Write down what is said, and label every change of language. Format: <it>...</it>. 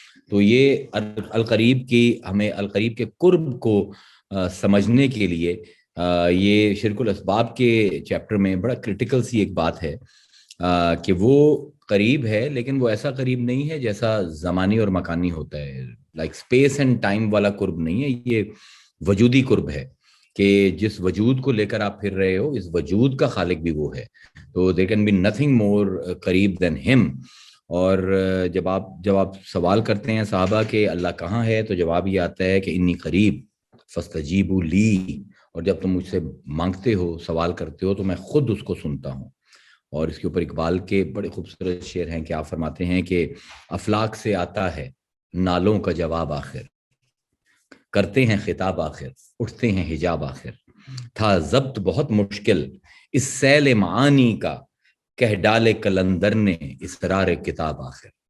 <ur>تو یہ القریب کی، ہمیں القریب کے قرب کو سمجھنے کے لیے یہ شرک الاسباب کے چیپٹر میں بڑا کرٹیکل سی ایک بات ہے کہ وہ قریب ہے، لیکن وہ ایسا قریب نہیں ہے جیسا زمانی اور مکانی ہوتا ہے،</ur> <en>like space and time</en> <ur>والا قرب نہیں ہے، یہ وجودی قرب ہے کہ جس وجود کو لے کر آپ پھر رہے ہو اس وجود کا خالق بھی وہ ہے.</ur> <en>تو there can be nothing more قریب than him.</en> <ur>اور جب آپ سوال کرتے ہیں صحابہ کہ اللہ کہاں ہے، تو جواب یہ آتا ہے کہ</ur> <ar>انی قریب فاستجیبوا لی،</ar> <ur>اور جب تم مجھ سے مانگتے ہو، سوال کرتے ہو، تو میں خود اس کو سنتا ہوں. اور اس کے اوپر اقبال کے بڑے خوبصورت شعر ہیں کہ آپ فرماتے ہیں کہ افلاک سے آتا ہے نالوں کا جواب آخر، کرتے ہیں خطاب آخر، اٹھتے ہیں حجاب آخر، تھا ضبط بہت مشکل اس سیل معانی کا، کہہ ڈالے کلندر نے اسرار کتاب آخر.</ur>